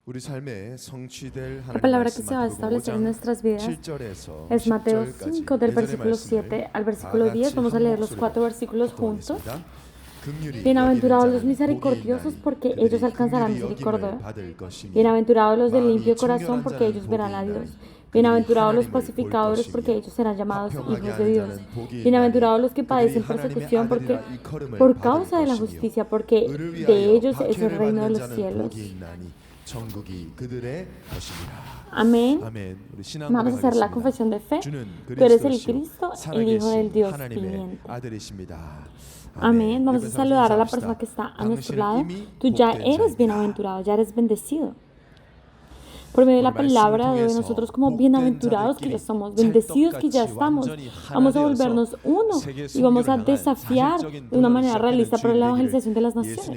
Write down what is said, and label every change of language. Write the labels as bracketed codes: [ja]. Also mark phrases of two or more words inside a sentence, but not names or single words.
[ko] 우리 삶에 성취될 [es] La [ko] 하나님 [es] palabra que [ko] 말씀 [es] se va a [ko] 마태복음 [es] establecer en [ko] 5장 [es] nuestras vidas [ko] 7절에서 [es] es Mateo [ko] 10절까지 [es] 5, del [ko] 예전의 [es] versículo [ko] 말씀을 [es] 7 al [ko] 다 [es] versículo 10. [ko] 같이 [es] Vamos a [ko] 한 [es] leer los [ko] 목소리로 [es] 4 versículos juntos. [ko] 합독하겠습니다. 긍휼히 [es] Bienaventurados [ko] 여기는 [es] los [ko] 자는 복이 [es] misericordiosos, [ko] 있나니 [es] porque [ko] 그들이 [es] ellos alcanzarán [ko] 긍휼히 [es] misericordia. [ko] 여김을 받을 것이니 [es] Bienaventurados los de [ko] 마음이 [es] limpio corazón, [ko] 청결한 [es] porque [ko] 자는 [es] ellos [ko] 복이 [es] verán a [ko] 있나니 [es] Dios. [ko] 그들이 [es] Bienaventurados los [ko] 하나님을 볼 [es] pacificadores, porque [ko] 것이며 [es] ellos serán llamados [ko] 화평하게 [es] hijos de [ko] 하는 [es] Dios. [ko] 자는 복이 있나니 [es] Bienaventurados los que [ko] 그들이 [es] padecen [ko] 하나님의 [es] persecución, porque [ko] 아들이라 일컬음을 [es] por [ko] 받을 [es] causa de la [ko] 것이며 [es] justicia, porque [ko] 의를 [es] de [ko] 위하여 [es] ellos es el [ko] 박해를 [es] reino de [ko] 받는 [es] los [ko] 자는 [es] cielos. [ko] 복이 있나니 천국이 그들의 것이니라. [es] Amén. [ko] 아멘. 우리 신앙 [es] Vamos a hacer la [ko] 고백하겠습니다. [es] confesión de fe. [ko] 주는 [es] Tú eres el [ko] 그리스도시요 [es] Cristo, el Hijo del [ko] 살아계신 [es] Dios [ko] 하나님의 [es] viviente. [ko] 아들이십니다. [es] Amén. Vamos a [ko] 옆에 [es] saludar a la [ko] 인사합시다. [es] persona que está a nuestro [ko] 당신은 [es] lado. [ko] 이미 [es] Tú ya [ko] 복된 [es] eres [ko] 자입니다. [es] bienaventurado, ya eres bendecido. Por medio de la palabra de hoy, nosotros como bienaventurados que ya somos, bendecidos que ya estamos, vamos a volvernos uno y vamos a desafiar de una manera realista para la evangelización de las naciones.